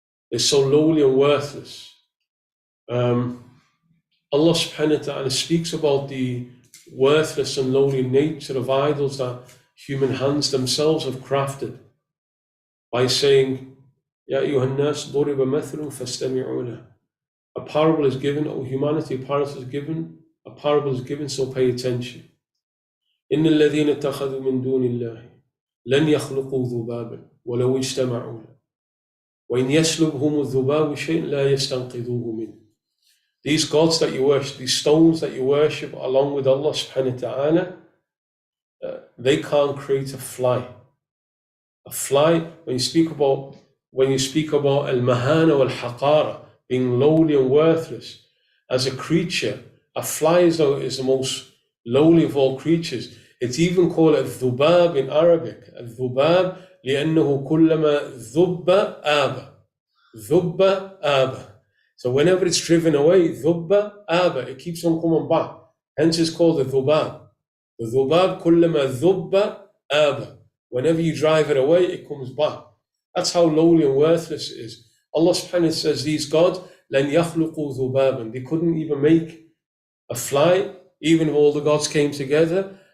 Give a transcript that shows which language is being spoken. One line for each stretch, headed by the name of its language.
English: They're so lowly and worthless. Allah subhanahu wa ta'ala speaks about the worthless and lowly nature of idols that human hands themselves have crafted by saying,
Arabic: Ya ayyuhan nas duriba mathalun fastami'u lahu.
English: A parable is given, O humanity, a parable is given, so pay attention.
Arabic: إن الذين اتخذوا من دون الله لن يخلقوا ذبابا ولو اجتمعوا له وإن يسلبهم الذباب شيء لا يستنقذوه منه.
English: These gods that you worship, these stones that you worship along with Allah subhanahu wa ta'ala, they can't create a fly. A fly, when you speak about al-mahana wal-haqara, being lowly and worthless, as a creature, a fly is the most lowly of all creatures. It's even called al-dhubab in Arabic.
Arabic: Al-dhubab لأنه كلما ذب آب. ذب آب.
English: So whenever it's driven away,
Arabic: dhubba aba,
English: it keeps on coming back. Hence it's called the dhubab. The dhubab
Arabic: kullama dhubba aba.
English: Whenever you drive it away, it comes back. That's how lowly and worthless it is. Allah subhanahu wa ta'ala says these gods,
Arabic: لَنْ يَخْلُقُوا ذُبَابًا.
English: They couldn't even make a fly, even if all the gods came together.